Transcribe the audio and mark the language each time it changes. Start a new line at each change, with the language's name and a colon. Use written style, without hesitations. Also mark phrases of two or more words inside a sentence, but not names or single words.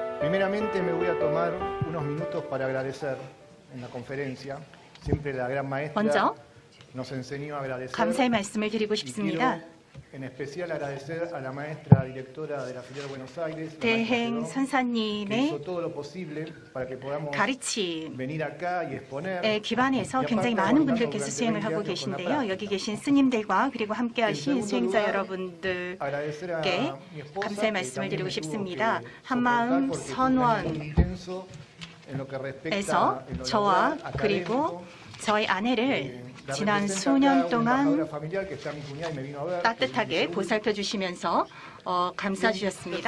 Spanish: Primeramente me voy a tomar unos minutos para agradecer en la conferencia. Siempre la gran maestra
Korean: 먼저
Spanish: nos enseñó a agradecer.
Korean: 감사의 말씀을 드리고 싶습니다.
Spanish: En especial agradecer a la maestra directora de la filial Buenos Aires,
Korean: 대행
Spanish: que
Korean: 선사님의
Spanish: hizo todo lo posible para que podamos
Korean: 가르침에
Spanish: venir acá y exponer.
Korean: 기반해서 굉장히 많은 분들께서 수행을 하고 계신데요. 여기 계신 스님들과 그리고 함께하신 수행자 여러분들께 감사의 말씀을 드리고 싶습니다. 한마음 선원에서 저와 그리고 저희 아내를 지난 수년 동안 따뜻하게 보살펴 주시면서 감사해 주셨습니다.